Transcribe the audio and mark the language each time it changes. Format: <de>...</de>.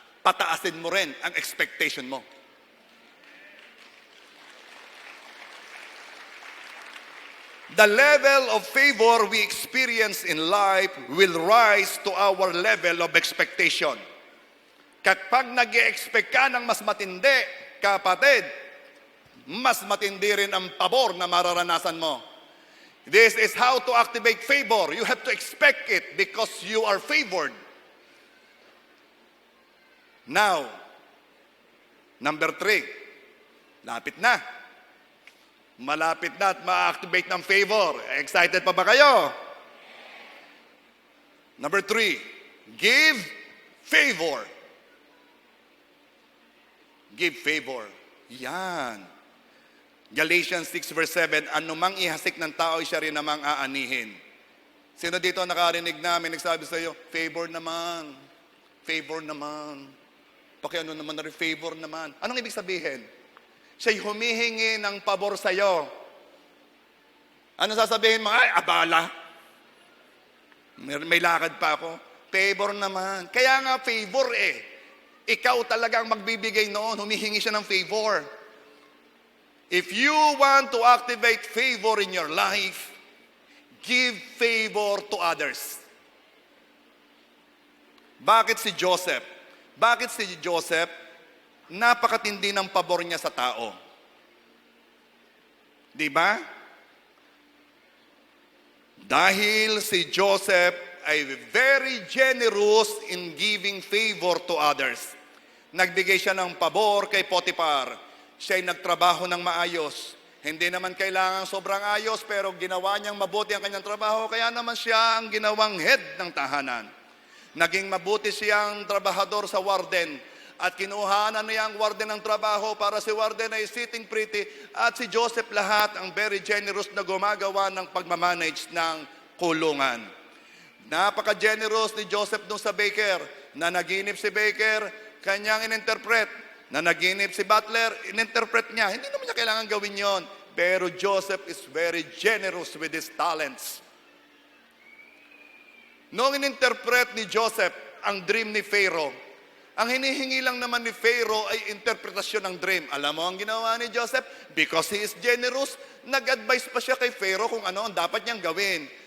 <tl>Pataasin mo rin ang expectation mo.</tl> <en>The level of favor we experience in life will rise to our level of expectation.</en> <tl>Kapag nag-e-expect ka ng mas matindi, kapatid, mas matindi rin ang pabor na mararanasan mo.</tl> <en>This is how to activate favor. You have to expect it because you are favored. Now, number 3.</en> <tl>Lapit na. Malapit na at ma-activate ng favor. Excited pa ba kayo?</tl> <en>Number 3. Give favor. Give favor.</en> <tl>Yan. Galatians 6 verse 7, anumang ihasik ng tao, siya rin namang aanihin. Sino dito nakarinig namin, nagsabi sa iyo, favor naman. Favor naman. Pakiano naman na rin, favor naman. Anong ibig sabihin? Siya'y humihingi ng pabor sa iyo. Ano sasabihin mo? Ay, abala. May lakad pa ako. Favor naman. Kaya nga favor eh. Ikaw talagang magbibigay noon. Humihingi siya ng favor.</tl> <en>If you want to activate favor in your life, give favor to others.</en> <tl>Bakit si Joseph? Bakit si Joseph? Napakatindi ng pabor niya sa tao. Di ba? Dahil si Joseph ay</tl> <en>very generous in giving favor to others.</en> <tl>Nagbigay siya ng pabor kay Potiphar. Siya ay nagtrabaho ng maayos. Hindi naman kailangan sobrang ayos, pero ginawa niyang mabuti ang kanyang trabaho, kaya naman siya ang ginawang head ng tahanan. Naging mabuti siyang trabahador sa warden, at kinuhanan niya ang warden ng trabaho para si warden ay</tl> <en>sitting pretty,</en> <tl>at si Joseph lahat ang very generous na gumagawa ng pagmamanage ng kulungan. Napaka-generous ni Joseph dun sa baker. Na naginip si baker, kanyang ininterpret. Na naginip si butler, ininterpret niya. Hindi naman niya kailangan gawin yon.</tl> <en>Pero Joseph is very generous with his talents.</en> <tl>Noong ininterpret ni Joseph ang dream ni Pharaoh, ang hinihingi lang naman ni Pharaoh ay interpretasyon ng dream. Alam mo ang ginawa ni Joseph?</tl> <en>Because he is generous,</en> <tl>nag-advise pa siya kay Pharaoh kung ano ang dapat niyang gawin.</tl>